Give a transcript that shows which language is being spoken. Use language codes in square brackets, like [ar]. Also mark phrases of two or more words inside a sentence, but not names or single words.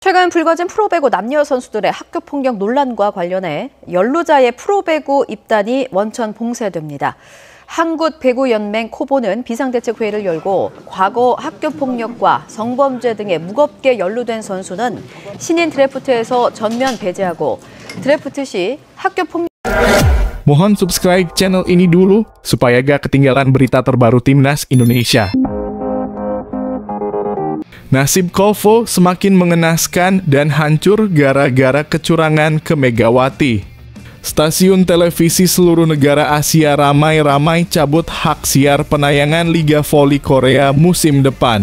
[ko] 최근 불거진 프로배구 남녀 선수들의 학교 폭력 논란과 관련해 연루자의 프로배구 입단이 원천 봉쇄됩니다. 한국배구연맹 코보는 비상대책회의를 열고 과거 학교 폭력과 성범죄 등에 무겁게 연루된 선수는 신인 드래프트에서 전면 배제하고 드래프트 시 학교 폭력 [id] Mohon subscribe channel ini dulu supaya gak ketinggalan berita terbaru Timnas Indonesia. Nasib Kovo semakin mengenaskan dan hancur gara-gara kecurangan ke Megawati. Stasiun televisi seluruh negara Asia ramai-ramai cabut hak siar penayangan Liga Voli Korea musim depan.